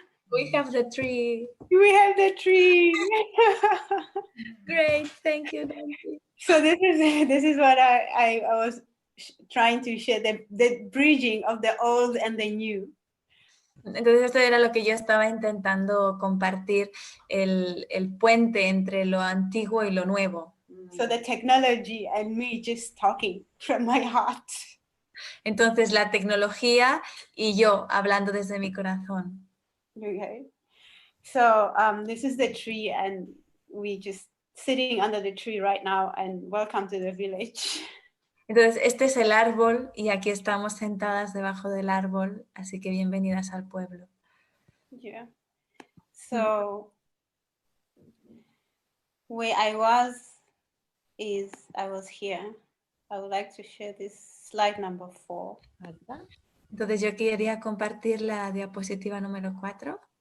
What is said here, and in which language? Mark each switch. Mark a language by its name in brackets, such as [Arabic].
[English] We have the tree. We have the tree. Great, thank you, Nancy. So this is what I was trying to share, the bridging of the old and the new. [Spanish] Entonces esto era lo que yo estaba intentando compartir, el puente entre lo antiguo y lo nuevo. [English] So the technology and me just talking from my heart. [Spanish] Entonces la tecnología y yo hablando desde mi corazón. Okay. [English] So this is the tree and we just sitting under the tree right now, and welcome to the village. [Spanish] Entonces este es el árbol y aquí estamos sentadas debajo del árbol, así que bienvenidas al pueblo. [English] Yeah. So where I was here. I would like to share this slide number 4. [Spanish] Entonces yo quería compartir la diapositiva número 4.